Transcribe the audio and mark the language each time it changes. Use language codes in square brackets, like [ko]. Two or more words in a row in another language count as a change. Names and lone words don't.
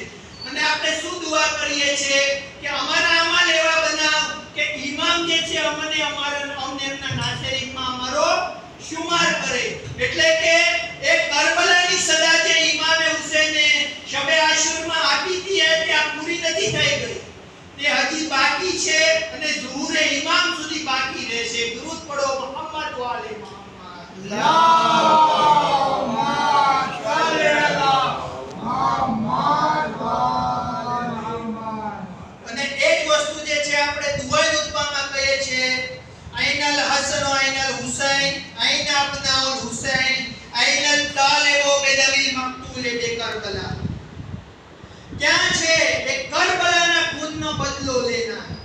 [gu] અને આપણે શું દુઆ કરીએ છીએ કે અમારા અમાલ એવા બનાવ કે ઇમામ જે છે અમને એમના નાસરીનમાં અમારો શુમાર કરે. એટલે કે એક કરબલાની સદા જે ઇમામે હુસૈને શબે આશુરમાં આપી હતી એ ત્યાં પૂરી નથી થઈ ગઈ, તે હજી બાકી છે અને ઝુહુરે ઇમામ સુધી બાકી રહેશે. દરૂદ પઢો મુહમ્મદ વાલે મુહમ્મદ. [ar] اللهم صل على محمد وعلى محمد. [gu] અને એક વસ્તુ જે છે આપણે દુઆએ ઉત્પામાં કહીએ છીએ [ar] أين الحسن وأين الحسين أين أبناء الحسين أين الطالب بدم المقتول بكربلاء. [gu] ક્યાં છે એ કરબલાના ખૂનનો બદલો લેના.